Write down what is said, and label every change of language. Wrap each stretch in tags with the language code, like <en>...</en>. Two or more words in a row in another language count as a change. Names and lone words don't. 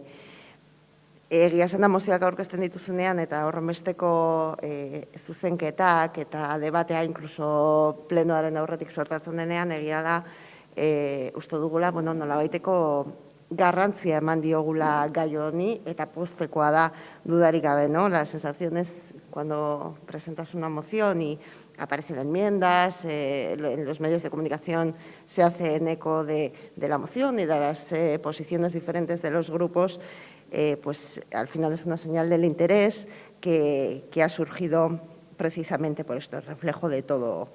<eu>Egia esan da mozioak aurkezten dituzunean eta horrenbesteko zuzenketak eta debatea inkluso plenoaren aurretik sortatzen denean, egia da uste dugula, nolabaiteko garrantzia eman diogula gai honi eta poztekoa da dudarik gabe, ¿no?</eu> <es>La sensación es cuando presentas una moción y aparecen enmiendas, en los medios de comunicación se hace eco de la moción y de las posiciones diferentes de los grupos, pues al final es una señal del interés que ha surgido precisamente por esto, es reflejo de todo.</es>